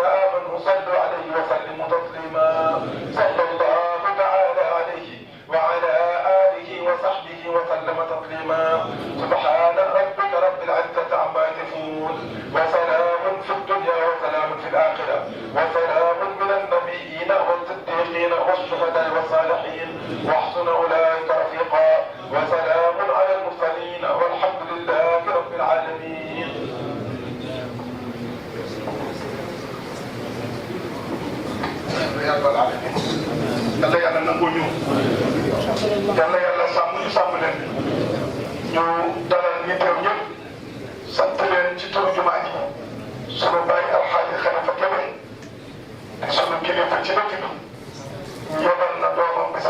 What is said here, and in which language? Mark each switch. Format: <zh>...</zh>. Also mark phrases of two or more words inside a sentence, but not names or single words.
<ar>آمنوا صلوا عليه وسلموا تسليما صلى الله تعالى عليه وعلى آله وصحبه وسلم تسليما سبحان ربك رب العزة عما يصفون وسلام في الدنيا وسلام في الآخرة وسلام من النبيين والصديقين والشهداء والصالحين وحسن أولئك رفيقا وسلام على المرسلين والحمد لله رب العالمين. يا رب العالمين.</ar> <wo>yàlla yàlla nangoo ñu yàlla yàlla sàmm ñu sàmm leen ñu dalal ñi teew ñëpp sant leen ci turu jumaa ji sunu bàyyi alxaaji Xalifa Kebe di sunu kilifa ci dëkk bi yebal na doomam bi</wo>